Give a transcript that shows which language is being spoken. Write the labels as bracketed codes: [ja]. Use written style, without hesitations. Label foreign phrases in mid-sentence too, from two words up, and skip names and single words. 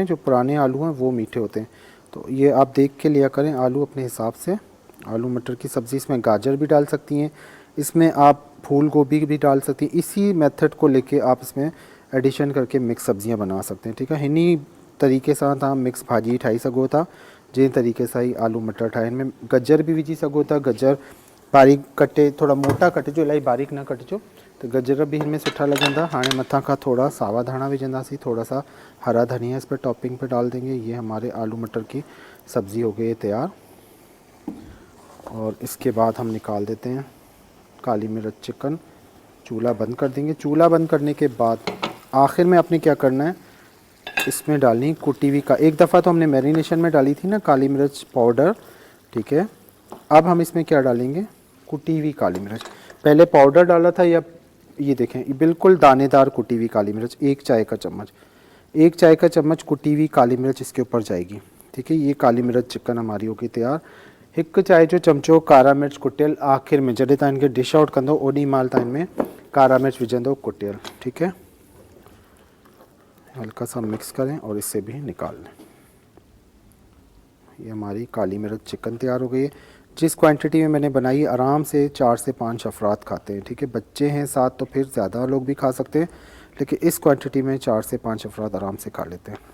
[ur] جو پرانے آلو ہیں وہ میٹھے ہوتے ہیں، تو یہ آپ دیکھ کے لیا کریں آلو اپنے حساب سے. آلو مٹر کی سبزی، اس میں گاجر بھی ڈال سکتی ہیں، اس میں آپ پھول گوبھی بھی ڈال سکتی ہیں. اسی میتھڈ کو لے کے آپ اس میں ایڈیشن کر کے مکس سبزیاں بنا سکتے ہیں، ٹھیک ہے. [sd] इन्हीं तरीके सां तव्हां मिक्स भाॼी ठाही सघो था, जंहिं तरीक़े सां ही आलू मटर ठाहे। इनमें गजर भी विझी सघो था, गजर बारीक कटे, थोड़ा मोटा कटिजो, इलाही बारीक न कटिजो, तो गजर भी इनमें सुठा लगंदा। हाणे मथा का थोड़ा सावा धाणा विझंदासीं, [ur] تھوڑا سا ہرا دھنیا اس پر ٹاپنگ پے ڈال دیں گے. یہ ہمارے آلو مٹر کی سبزی ہو گئی ہے تیار۔ اور اس کے بعد ہم نکال دیتے ہیں کالی مرچ چکن، چولہا بند کر دیں گے. چولہا بند کرنے کے بعد آخر میں آپ نے کیا کرنا ہے، اس میں ڈالنی کٹی ہوئی کا، ایک دفعہ تو ہم نے میرینیشن میں ڈالی تھی نا کالی مرچ پاؤڈر، ٹھیک ہے. اب ہم اس میں کیا ڈالیں گے، کٹی ہوئی کالی مرچ. پہلے پاؤڈر ڈالا تھا، یا یہ دیکھیں یہ بالکل دانے دار کٹی ہوئی کالی مرچ، 1 چائے کا چمچ، 1 چائے کا چمچ کٹی ہوئی کالی مرچ اس کے اوپر جائے گی، ٹھیک ہے. یہ کالی مرچ چکن ہماری ہوگی تیار. [sd] 1 चाय जो चमचो कारा मिर्च कुटियल आखिर में, जॾहिं तव्हां इनखे [en] dish out [sd] कंदो ओॾी महिल तव्हां इनमें कारा मिर्च विझंदो कुटियल, [ur] ٹھیک ہے. ہلکا سا مکس کریں اور اس سے بھی نکال لیں. یہ ہماری کالی مرچ چکن تیار ہو گئی ہے. جس کوانٹٹی میں میں نے بنائی آرام سے 4 سے 5 افراد کھاتے ہیں، ٹھیک ہے. بچے ہیں ساتھ تو پھر زیادہ لوگ بھی کھا سکتے ہیں، لیکن اس کوانٹٹی میں 4 سے 5 افراد آرام سے کھا لیتے ہیں.